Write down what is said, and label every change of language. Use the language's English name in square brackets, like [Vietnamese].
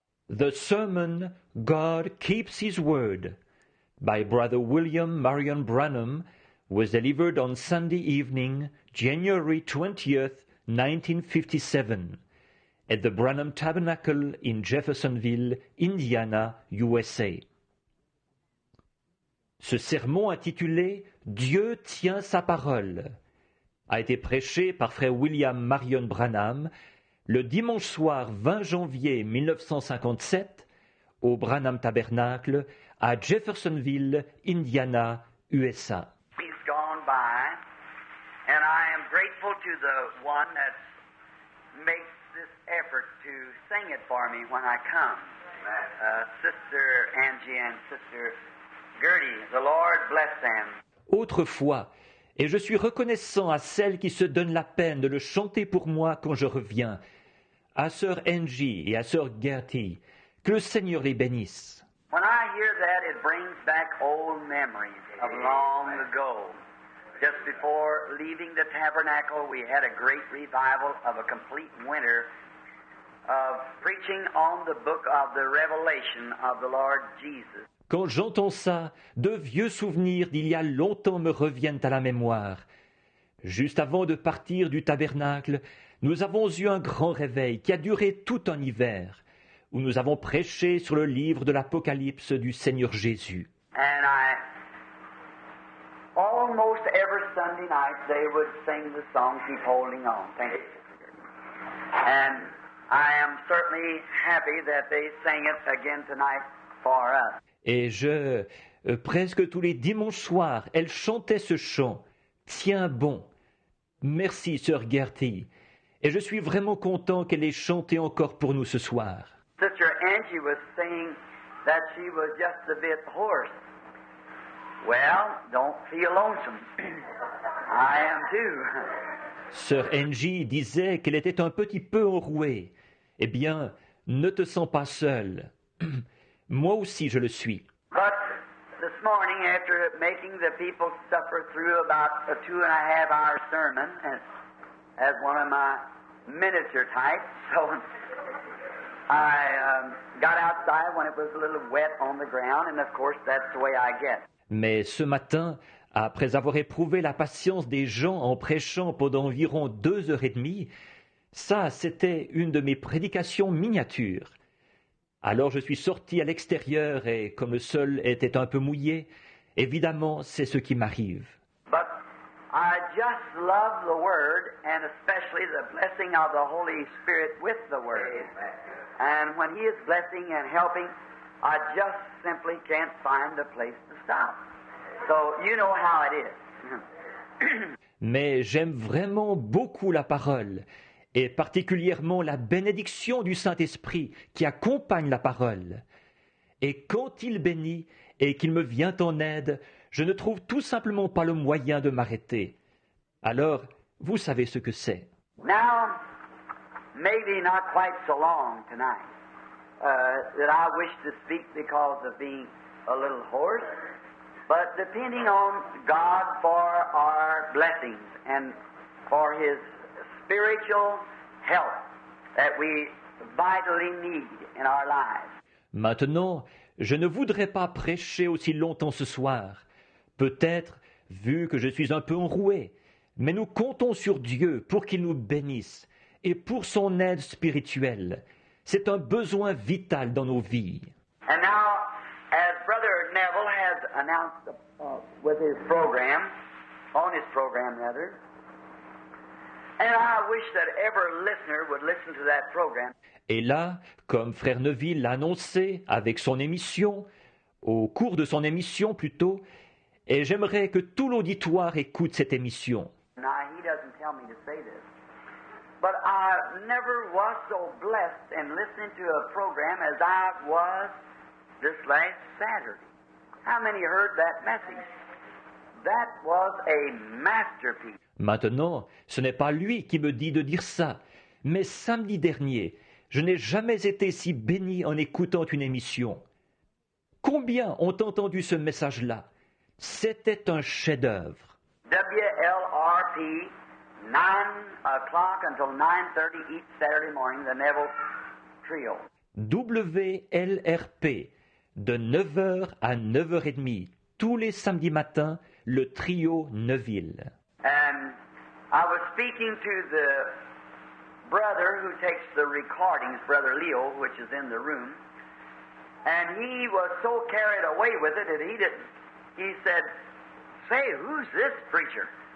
[English] The sermon, God Keeps His Word, by Brother William Marion Branham, was delivered on Sunday evening, January 20th, 1957, at the Branham Tabernacle in Jeffersonville, Indiana, USA. [French] Ce sermon intitulé « Dieu tient sa parole » a été prêché par frère William Marion Branham le dimanche soir 20 janvier 1957 au Branham Tabernacle à Jeffersonville, Indiana, USA. [English] He's gone by, and I am grateful to the one that makes this effort to sing it for me when I come. Sister Angie and Sister Gertie, the Lord bless them. [French] Autrefois, et je suis reconnaissant à celle qui se donne la peine de le chanter pour moi quand je reviens, à sœur Angie et à sœur Gertie, que le Seigneur les bénisse. [English] When I hear that, it brings back old memories of long ago. Just before leaving the tabernacle, we had a great revival of a complete winter of preaching on the book of the Revelation of the Lord Jesus. [French] Quand j'entends ça, de vieux souvenirs d'il y a longtemps me reviennent à la mémoire. Juste avant de partir du tabernacle, nous avons eu un grand réveil qui a duré tout un hiver, où nous avons prêché sur le livre de l'Apocalypse du Seigneur Jésus. [English] And almost every Sunday night they would sing the song, Keep Holding On. Thank you. And I am certainly happy that they sang it again tonight for us. [French] Et presque tous les dimanches soirs, elle chantait ce chant. Tiens bon. Merci, sœur Gertie. Et je suis vraiment content qu'elle ait chanté encore pour nous ce soir. [English] Sister Angie was saying that she was just a bit hoarse. Well, don't feel lonesome. I am too. [French] Sœur Angie disait qu'elle était un petit peu enrouée. Eh bien, ne te sens pas seule. Moi aussi, je le suis. [English] But this morning, after making the people suffer through about a 2.5-hour sermon, as one of my miniature types, so I got outside when it was a little wet on the ground, and of course that's the way I get. [French] Mais ce matin, après avoir éprouvé la patience des gens en prêchant pendant environ 2h30, ça, c'était une de mes prédications miniatures. Alors je suis sorti à l'extérieur et comme le sol était un peu mouillé, évidemment, c'est ce qui m'arrive. [English] But I just love the Word, and especially the blessing of the Holy Spirit with the Word. And when He is blessing and helping, I just simply can't find a place to stop. So you know how it is. [French] Mais j'aime vraiment beaucoup la parole, et particulièrement la bénédiction du Saint-Esprit qui accompagne la parole. Et quand il bénit et qu'il me vient en aide, je ne trouve tout simplement pas le moyen de m'arrêter. Alors, vous savez ce que c'est. [English] Now, maybe not quite so long tonight, that I wish to speak because of being a little hoarse, but depending on God for our blessings and for His spiritual help that we vitally need in our lives. [French] Maintenant, je ne voudrais pas prêcher aussi longtemps ce soir. Peut-être, vu que je suis un peu enroué, mais nous comptons sur Dieu pour qu'il nous bénisse et pour son aide spirituelle. C'est un besoin vital dans nos vies. [English] And now, as Brother Neville has announced with his program, on his program rather, and I wish that every listener would listen to that program. [French] Et là, comme Frère Neville l'a annoncé avec son émission, au cours de son émission plutôt, et j'aimerais que tout l'auditoire écoute cette émission. [English] Now, he doesn't tell me to say this, but I never was so blessed in listening to a program as I was this last Saturday. How many heard that message? That was a masterpiece. [French] Maintenant, ce n'est pas lui qui me dit de dire ça, mais samedi dernier, je n'ai jamais été si béni en écoutant une émission. Combien ont entendu ce message-là? C'était un chef-d'œuvre. [English] WLRP, 9 o'clock until 9:30 each Saturday morning, the Neville Trio. [French] WLRP, de 9h à 9h30, tous les samedis matins, le trio Neville. [English] And I was speaking to the brother who takes the recordings, Brother Leo, which is in the room, and he was so carried away with it that he said, "Say, who's this preacher?"